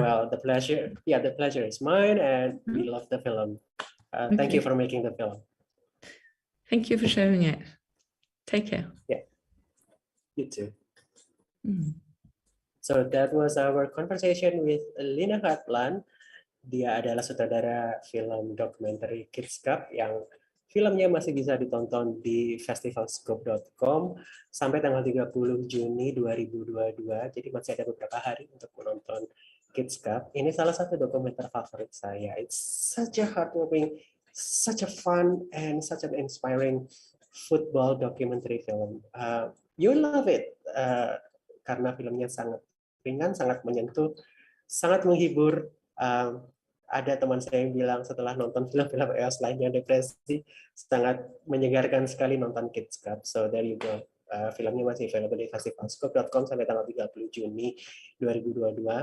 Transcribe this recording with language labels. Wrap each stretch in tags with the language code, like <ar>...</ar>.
<en>Well, the pleasure is mine, and we love the film. Thank you for making the film. Thank you for showing it. Take care. Yeah, you too. So that was our conversation with Line Hatland.</en> <id>Dia adalah sutradara film dokumenter Kids Cup yang filmnya masih bisa ditonton di festivalscope.com sampai tanggal 30 Juni 2022. Jadi masih ada beberapa hari untuk menonton Kids Cup. Ini salah satu dokumenter favorit saya.</id> <en>It's such a heartwarming, such a fun, and such an inspiring football documentary film. You love it</en> <id>karena filmnya sangat ringan, sangat menyentuh, sangat menghibur. Ada teman saya yang bilang setelah nonton film-film EoS lainnya depresi, sangat menyegarkan sekali nonton Kids Cup.</id> <en>So there you go.</en> <id>Filmnya masih</id> <en>available</en> <id>di festivalscope.com sampai tanggal 30 Juni 2022.</id>